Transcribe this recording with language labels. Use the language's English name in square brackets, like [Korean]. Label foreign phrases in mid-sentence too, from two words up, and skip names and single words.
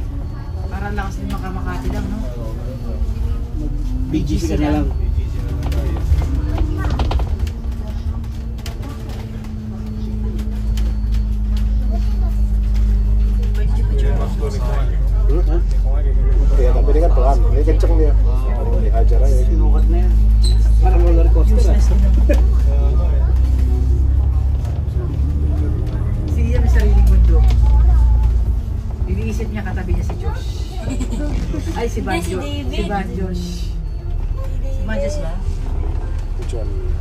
[Filipino] Parang lakas din makamakati lang, no? BGC ka na lang. BGC na lang tayo. Pwede dyan picture mo. Ha? [Indonesian] Kaya tapi ini kan pelan, ini kenceng dia. Dihajar aja. [Filipino] Sinukat na yan. Parang roller coaster ah. Si Ian may sariling mundo. Iniisip niya katabi niya si Josh. Ay, si Banjo. Si Banjo. Si Banjo ba?